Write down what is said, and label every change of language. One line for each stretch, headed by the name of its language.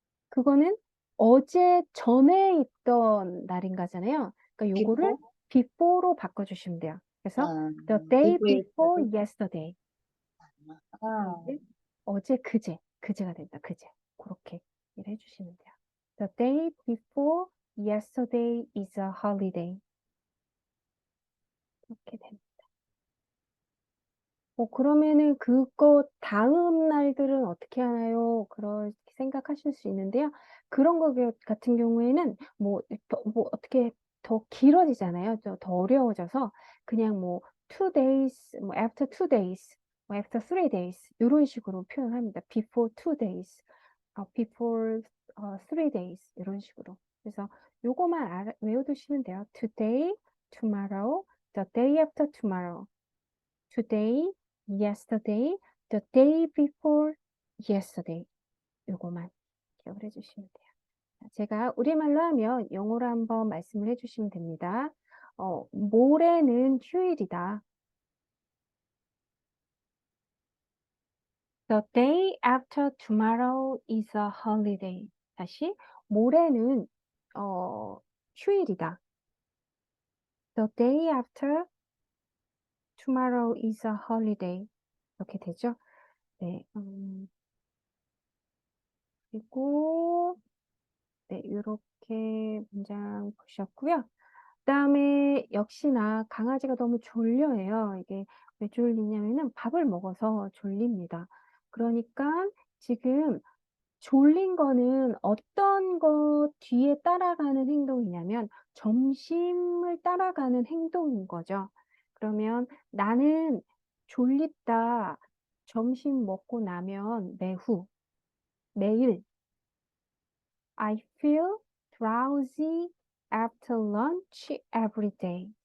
Korean: 그거는 어제 전에 있던 날인가잖아요. 그러니까 요거를
English: before,
Korean: before로 바꿔주시면 돼요. 그래서 아,
English: the day before before yesterday. yesterday. 아,
Korean: 어제 그제, 그제가 된다. 그제. 그렇게 일을 해주시면 돼요.
English: The day before yesterday is a holiday.
Korean: 이렇게 됩니다. 그러면은 그거 다음 날들은 어떻게 하나요? 그렇게 생각하실 수 있는데요. 그런 거 같은 경우에는 뭐 어떻게 더 길어지잖아요. 더 어려워져서 그냥 뭐
English: 2 days,
Korean: 뭐
English: after 2 days,
Korean: 뭐
English: after 3 days
Korean: 이런 식으로 표현합니다.
English: before 2 days, before 3 days
Korean: 이런 식으로. 그래서 요거만 외워두시면 돼요.
English: today, tomorrow, the day after tomorrow. today, yesterday, the day before yesterday.
Korean: 요거만 기억을 해주시면 돼요. 제가 우리말로 하면 영어로 한번 말씀을 해주시면 됩니다. 모레는 휴일이다.
English: The day after tomorrow is a holiday.
Korean: 다시, 모레는 휴일이다.
English: The day after tomorrow is a holiday.
Korean: 이렇게 되죠? 네, 그리고 네, 이렇게 문장 보셨고요. 그다음에 역시나 강아지가 너무 졸려해요. 이게 왜 졸리냐면은 밥을 먹어서 졸립니다. 그러니까 지금 졸린 거는 어떤 거 뒤에 따라가는 행동이냐면 점심을 따라가는 행동인 거죠. 그러면 나는 졸립다. 점심 먹고 나면 매일
English: I feel drowsy after lunch every day.